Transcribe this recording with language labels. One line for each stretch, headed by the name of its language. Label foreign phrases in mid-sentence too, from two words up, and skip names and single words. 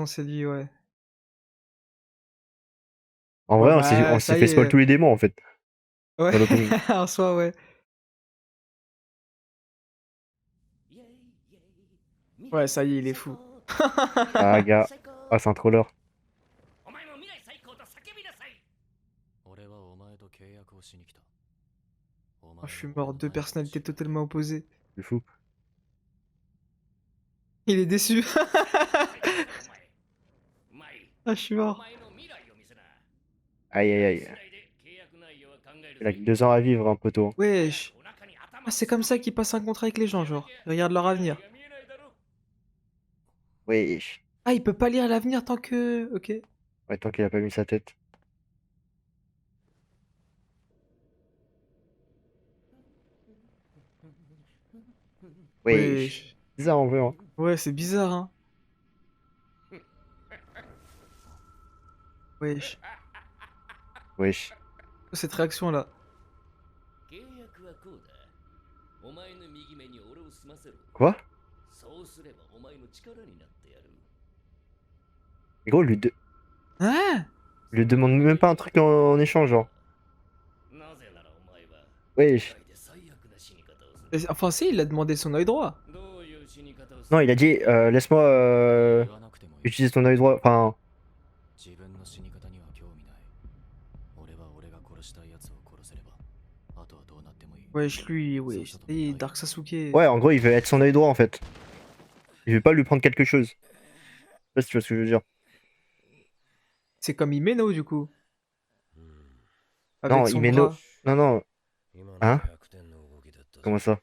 French: raison, c'est lui, ouais. En Ouais, vrai, on bah, s'est ça fait y spoil est. tous les démons en fait, Ouais, dans l'opening. en soi, ouais. Ouais, ça y est, il est fou. Ah, gars. Ah, c'est un troller.
Japanese: お前も未来最高と叫びなさい。俺はお前と契約をしに来た。お前
French: Oh,
Japanese: は
French: je suis mort, deux personnalités totalement opposées. C'est fou. Il est déçu.
Japanese: お前。
French: Ah, je suis mort.
Japanese: お前の未来を見せな。
French: Aïe, aïe, aïe.
Japanese: 次第で契約内容は考える
French: Il a
Japanese: ぞ
French: que 2 ans à vivre, un poteau. Wesh.
Japanese: お腹に頭
French: Ah, c'est comme ça qu'ils passent un contrat avec les gens, genre. Ils regardent leur avenir.
Japanese: 見えないだろ
French: Wesh. Ah, il peut pas lire l'avenir tant que... Ok. Ouais, tant qu'il a pas mis sa tête. Wesh. Wesh. Bizarre en vrai, hein. Ouais, c'est bizarre, hein. Wesh. Wesh. Cette réaction-là.
Japanese: 契約はこうだ。お前の右目に俺を済ませろ。
French: Quoi?
Japanese: そうすればお前の力になってやる。
French: Mais gros, Hein? lui demande même pas un truc en échange, genre.
Japanese: なぜならお前は
French: Wesh.
Japanese: 世界で最悪な死に方をする。
French: Enfin, si, il a demandé son œil droit.
Japanese: どういう死に方をす
French: Non,
Japanese: る
French: il a dit, laisse-moi
Japanese: 言わなくてもいい。
French: utiliser ton œil droit. Enfin,
Japanese: 自分の死に方には興味ない。俺は俺が殺したい奴を殺せれば、あとはどうなってもいい。
French: Wesh, lui, wesh. Et Dark Sasuke. ouais, en gros, il veut être son œil droit en fait. Il veut pas lui prendre quelque chose. Je sais pas si tu vois ce que je veux dire. C'est comme Himeno, du coup. Avec Non, son Himeno. bras. Non, non. Hein? Comment ça?